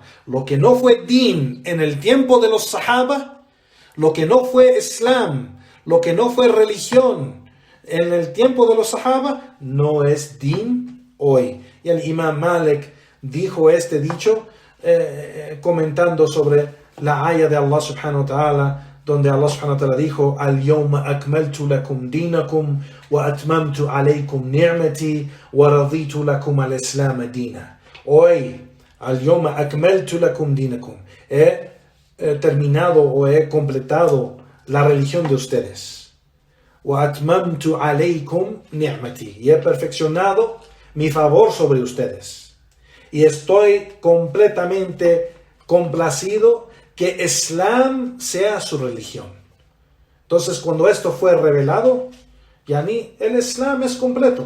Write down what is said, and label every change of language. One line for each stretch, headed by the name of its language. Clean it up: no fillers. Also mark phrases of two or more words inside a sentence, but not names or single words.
Spanish: Lo que no fue din en el tiempo de los sahaba, lo que no fue islam, lo que no fue religión en el tiempo de los sahaba, no es din hoy. Y el Imam Malik dijo este dicho comentando sobre la ayah de Allah
Arabic: سبحانه وتعالى,
Spanish: donde Allah
Arabic: سبحانه وتعالى
Spanish: dijo:
Arabic: اليوم أكملت لكم دينكم وأتممت عليكم نعمتي ورضيت لكم الإسلام دينا. Hoy, اليوم أكملت لكم دينكم,
Spanish: he terminado o he completado la religión de ustedes.
Arabic: وأتممت عليكم نعمتي,
Spanish: y he perfeccionado mi favor sobre ustedes. Y estoy completamente complacido que Islam sea su religión. Entonces, cuando esto fue revelado, yani, el Islam es completo.